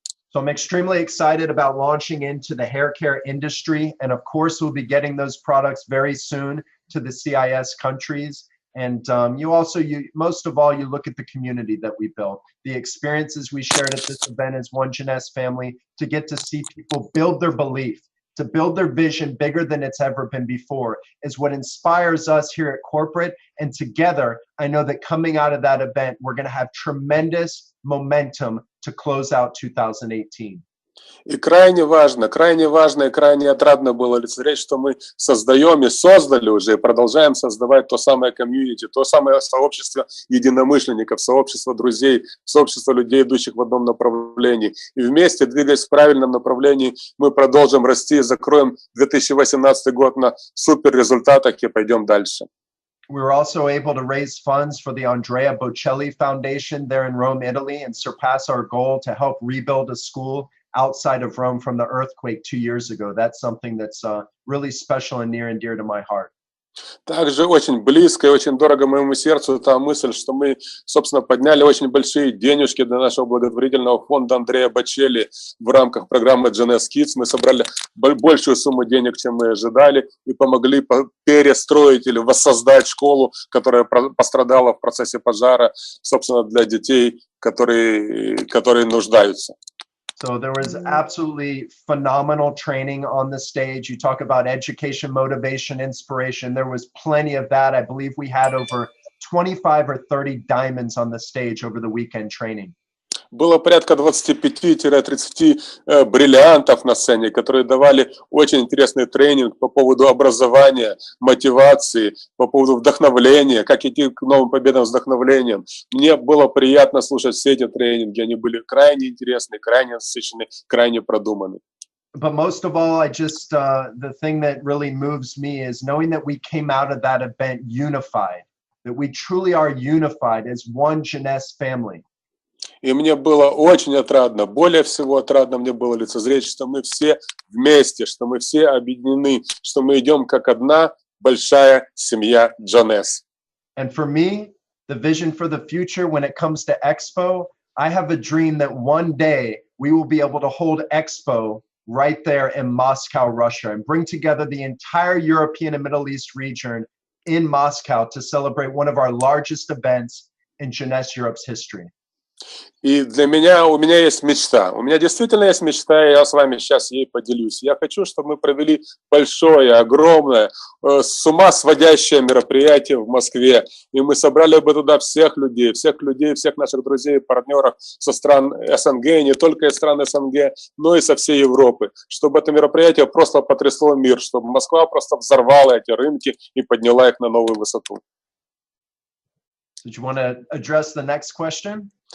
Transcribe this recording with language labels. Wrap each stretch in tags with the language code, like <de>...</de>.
<en>So I'm extremely excited about launching into the hair care industry. And of course, we'll be getting those products very soon to the CIS countries. And most of all, you look at the community that we built. The experiences we shared at this event as one Jeunesse family, to get to see people build their belief, to build their vision bigger than it's ever been before, is what inspires us here at corporate. And together, I know that coming out of that event, we're going to have tremendous momentum to close out 2018.</en> <ru>И крайне важно и крайне отрадно было лицезреть, что мы создаем и создали уже, и продолжаем создавать то самое комьюнити, то самое сообщество единомышленников, сообщество друзей, сообщество людей, идущих в одном направлении. И вместе, двигаясь в правильном направлении, мы продолжим расти, закроем 2018 год на супер результатах и пойдем дальше.</ru> <en>We were also able to raise funds for the Andrea Bocelli Foundation there in Rome, Italy, and surpass our goal to help rebuild a school outside of Rome from the earthquake 2 years ago. That's something that's really special and near and dear to my heart.</en> <ru>Также очень близко и очень дорого моему сердцу та мысль, что мы, собственно, подняли очень большие денежки для нашего благотворительного фонда Андреа Бочелли в рамках программы Jeunesse Kids. Мы собрали большую сумму денег, чем мы ожидали, и помогли перестроить или воссоздать школу, которая пострадала в процессе пожара, собственно, для детей, которые нуждаются.</ru> <en>So there was absolutely phenomenal training on the stage. You talk about education, motivation, inspiration. There was plenty of that. I believe we had over 25 or 30 diamonds on the stage over the weekend training.</en> <ru>Было порядка 25-30 бриллиантов на сцене, которые давали очень интересный тренинг по поводу образования, мотивации, по поводу вдохновления, как идти к новым победам с вдохновлением. Мне было приятно слушать все эти тренинги, они были крайне интересны, крайне насыщенны, крайне продуманы.</ru> <en>But most of all, the thing that really moves me is knowing that we came out of that event unified, that we truly are unified as one Jeunesse family.</en> <ru>И мне было очень отрадно, более всего отрадно мне было лицезреть, что мы все вместе, что мы все объединены, что мы идем как одна большая семья Jeunesse.</ru> <en>And for me, the vision for the future when it comes to Expo, I have a dream that one day we will be able to hold Expo right there in Moscow, Russia, and bring together the entire European and Middle East region in Moscow to celebrate one of our largest events in Jeunesse Europe's history.</en> <ru>И у меня есть мечта. У меня действительно есть мечта, и я с вами сейчас ей поделюсь. Я хочу, чтобы мы провели большое, огромное, с ума сводящее мероприятие в Москве. И мы собрали бы туда всех людей, всех наших друзей, партнеров со стран СНГ, не только из стран СНГ, но и со всей Европы. Чтобы это мероприятие просто потрясло мир, чтобы Москва просто взорвала эти рынки и подняла их на новую высоту.</ru> <en>Did you want to address the next question?</en>